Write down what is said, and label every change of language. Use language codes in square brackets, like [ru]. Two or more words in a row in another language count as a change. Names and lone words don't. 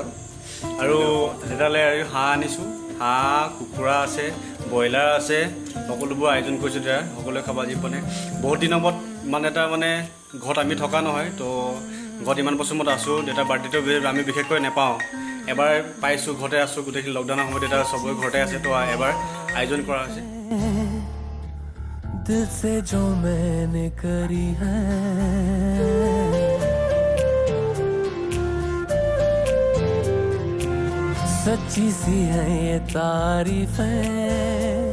[as] আৰু তেতিয়াহ'লে আৰু হাঁহ আনিছোঁ, হাঁহ কুকুৰা আছে, ব্ৰইলাৰ আছে, সকলোবোৰ আয়োজন কৰিছোঁ। তেতিয়া সকলোৱে খাব আজি মানে বহুত দিনৰ মূৰত ইমান এটা মানে ঘৰত আমি থকা নহয়। তো ঘৰত ইমান বছৰ মূৰত আছোঁ। দেউতাৰ বাৰ্থডেটো আমি বিশেষকৈ নাপাওঁ, এবাৰ পাইছোঁ, ঘৰতে আছোঁ। গোটেইখিনি লকডাউনৰ সময়ত দেউতা চবৰে ঘৰতে আছে, তো এবাৰ আয়োজন কৰা হৈছে। [hi] दिल से जो मैंने करी है सच्ची सी है ये तारीफें,